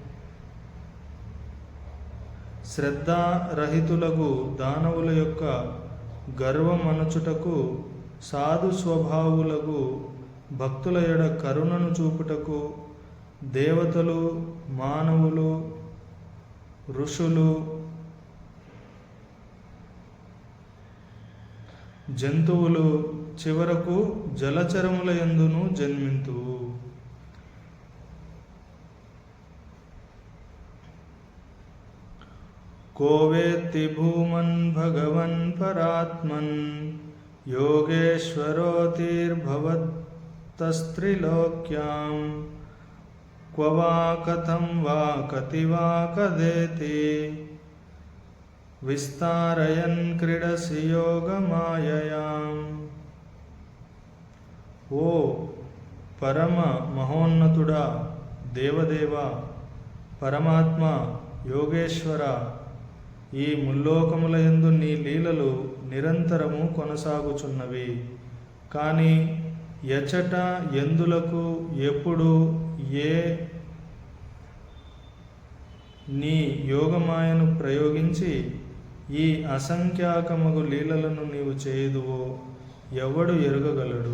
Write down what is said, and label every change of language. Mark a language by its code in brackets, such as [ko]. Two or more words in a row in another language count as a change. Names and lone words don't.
[te] శ్రద్ధారహితులకు దానవుల యొక్క గర్వమనుచుటకు సాధు స్వభావులకు భక్తుల ఎడ కరుణను చూపుటకు దేవతలు, మానవులు, ఋషులు, జంతువులు, చివరకు జలచరముల యందును జన్మింతువు. [sa] को वेत्ति भूमन् भगवन् परात्मन् योगेश्वरोऽतिर्भवतस्त्रिलोक्यां क्व वा कथं वा कति वा कदेति विस्तारयन् क्रीडसि योगमाययाम्. [te] ఓ పరమ మహోన్నతుడా, దేవదేవ, పరమాత్మ, యోగేశ్వర, ఈ ముల్లోకముల యందు నీ లీలలు నిరంతరము కొనసాగుచున్నవి. కానీ ఎచట ఎందులకు ఎప్పుడు ఏ నీ యోగమాయను ప్రయోగించి ఈ అసంఖ్యాకమగు లీలలను నీవు చేయుదువో ఎవడు ఎరుగగలడు?